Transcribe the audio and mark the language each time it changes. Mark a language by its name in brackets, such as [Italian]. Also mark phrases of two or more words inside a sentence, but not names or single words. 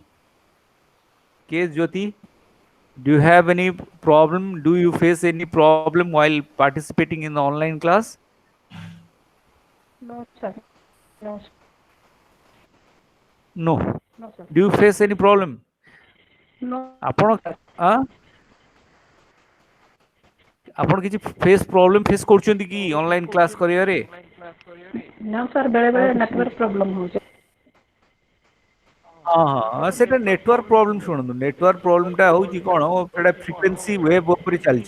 [English] K Jyoti, do you have any problem? Do you face any problem while participating in the online class? No, sir. No, sir. No. No, sir. Do you face any problem? No, [Odia] ଆପଣ [English] sir. [Odia] ଆପଣ କିଛି [English] face problem face [Odia] କରୁଛନ୍ତି କି [English] online class [Odia] କରିବାରେ? [English] No, sir. [Odia] ବେଳେ ବେଳେ [English] network problem ହଉଛି। [Odia] ହଁ ହଁ ସେଟା [English] network problem. [Odia] ଶୁଣନ୍ତୁ, [English] network problem [Odia] ହଉଛି କଣ, ସେଟା [English] frequency wave [Odia] ଉପରେ ଚାଲିଛି।